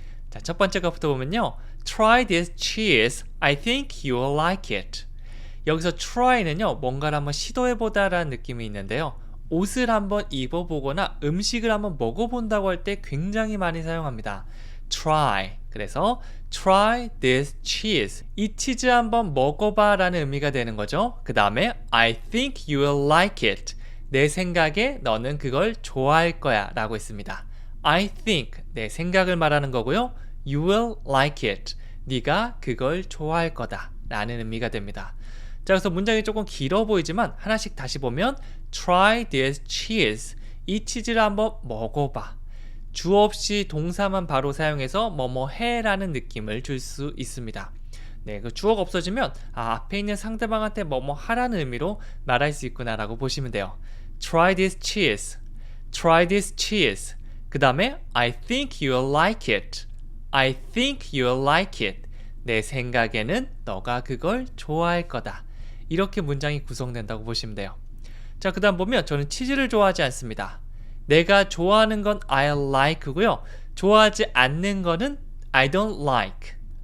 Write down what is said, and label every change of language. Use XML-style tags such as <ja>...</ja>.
<ko>자, 첫 번째 것부터 보면요.</ko> <en>Try this cheese. I think you will like it.</en> <ko>여기서 try는요, 뭔가를 한번 시도해보다 라는 느낌이 있는데요. 옷을 한번 입어보거나 음식을 한번 먹어본다고 할 때 굉장히 많이 사용합니다.</ko> <en>try.</en> <ko>그래서</ko> <en>try this cheese.</en> <ko>이 치즈 한번 먹어봐 라는 의미가 되는 거죠. 그 다음에</ko> <en>I think you will like it.</en> <ko>내 생각에 너는 그걸 좋아할 거야 라고 했습니다.</ko> <en>I think,</en> <ko>내 생각을 말하는 거고요.</ko> <en>You will like it.</en> <ko>네가 그걸 좋아할 거다 라는 의미가 됩니다. 자, 그래서 문장이 조금 길어 보이지만 하나씩 다시 보면</ko> <en>try this cheese.</en> <ko>이 치즈를 한번 먹어봐. 주어 없이 동사만 바로 사용해서 뭐뭐 해라는 느낌을 줄 수 있습니다. 네, 그 주어가 없어지면 앞에 있는 상대방한테 뭐뭐 하라는 의미로 말할 수 있구나라고 보시면 돼요.</ko> <en>Try this cheese. Try this cheese.</en> <ko>그 다음에</ko> <en>I think you'll like it. I think you'll like it.</en> <ko>내 생각에는 너가 그걸 좋아할 거다. 이렇게 문장이 구성된다고 보시면 돼요. 자, 그 다음 보면 저는 치즈를 좋아하지 않습니다. 내가 좋아하는 건</ko> <en>I like</en> <ko>고요. 좋아하지 않는 거는</ko> <en>I don't like.</en>